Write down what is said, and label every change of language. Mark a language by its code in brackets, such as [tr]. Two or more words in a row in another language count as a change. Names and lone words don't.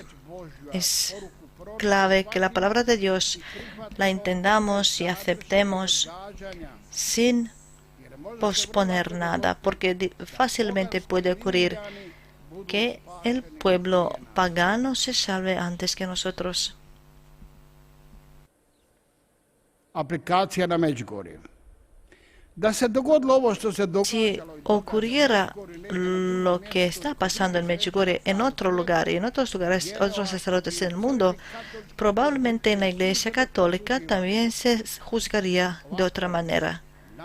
[es] Es clave que la palabra de Dios la entendamos y aceptemos sin posponer nada, porque fácilmente puede ocurrir que el pueblo pagano se salve antes que nosotros. [hr] Aplikacija na Međugorje. [es] Si ocurriera lo que está pasando en Medjugorje en otro lugar y en otros lugares, otros sacerdotes en el mundo, probablemente en la Iglesia Católica también se juzgaría de otra manera.